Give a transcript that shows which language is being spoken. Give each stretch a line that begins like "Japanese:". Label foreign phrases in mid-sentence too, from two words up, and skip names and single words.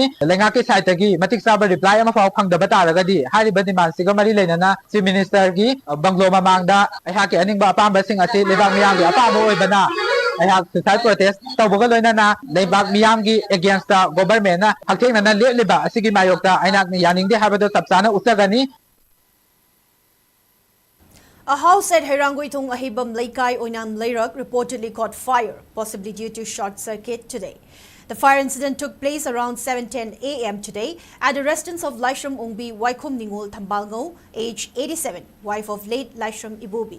Manipuri: ꯂꯩꯉꯥꯛꯀꯤ ꯁꯥꯏꯠꯇꯒꯤ ꯃꯇꯤꯛ ꯆꯥꯕ ꯔꯤꯄ꯭ꯂꯥꯏ ꯑꯃꯐꯥꯎ ꯐꯪꯗꯕ ꯇꯥꯔꯒꯗꯤ ꯍꯥꯏꯔꯤꯕ ꯗꯤꯃꯥꯟꯁꯤꯒ ꯃꯔꯤ ꯂꯩꯅꯅ ꯆꯤꯐ ꯃꯤꯅꯤꯁꯇꯔꯒꯤ ꯕꯪꯒꯂꯣ ꯃꯃꯥꯡꯗ ꯑꯩꯍꯥꯛꯀꯤ ꯑꯅꯤꯡꯕ ꯑꯄꯥꯝꯕꯁꯤꯡ ꯑꯁꯤ ꯂꯩꯕꯥꯛ ꯃꯤꯌꯥꯝꯒꯤ ꯑꯄꯥꯝꯕ ꯑꯣꯏꯕꯅ ꯑꯩꯍꯥꯛ ꯁꯨꯁꯥꯏꯗ ꯄ꯭ꯔꯣꯇꯦꯁ ꯇꯧꯕꯒ ꯂꯣꯏꯅꯅ ꯂꯩꯕꯥꯛ ꯃꯤꯌꯥꯝꯒꯤ
English: against governmentna
Manipuri: ꯍꯛꯊꯦꯡꯅꯅ ꯂꯦꯞꯂꯤꯕ ꯑꯁꯤꯒꯤ ꯃꯥꯌꯣꯛꯇ ꯑꯩꯍꯥꯛꯅ ꯌꯥꯅꯤꯡꯗꯦ ꯍꯥꯏꯕꯗꯣ ꯆꯞ ꯆꯥꯅ ꯎꯠꯆꯒꯅꯤ.
English: A house at Heranguithong Ahibam Laikai Oinam Lairak reportedly caught fire, possibly due to short circuit today. The fire incident took place around 7:10 a.m. today at the residence of Laishram Ongbi Waikhom Ningol Thambalngo, age 87, wife of late Laishram Ibobi.